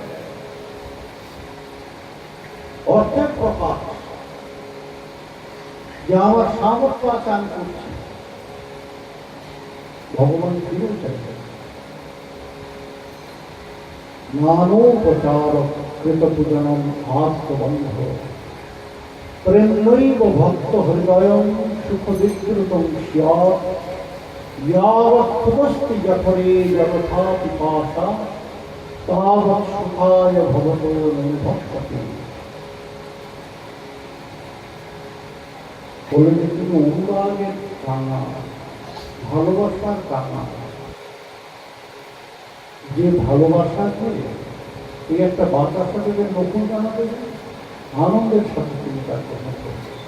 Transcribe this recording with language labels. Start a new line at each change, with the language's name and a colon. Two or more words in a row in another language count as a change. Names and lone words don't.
Bangla: অর্থের প্রকাশ যে আমার সামর্থ্য আছে আমি করছি, ভগবান ফিরেও চাইছেন।
Sanskrit: নানোপচার কৃত পূজনম আত্মবন্ধ প্রেমৈব ভক্ত হৃদয়ম সুখ বিকৃতম স্যাৎ यावत् खुदस्ति जठरे जगथा पिपासा तावत् सुखाय भवतो निर्भक्ष्यते।
Bangla: বলে যে তুমি অনুরাগের কান্না, ভালোবাসার কান্না, যে ভালোবাসাকে এই একটা বাতাসা দেবে, নতুন জানা দেবে, আনন্দের সাথে তুমি তার গ্রহণ করবে।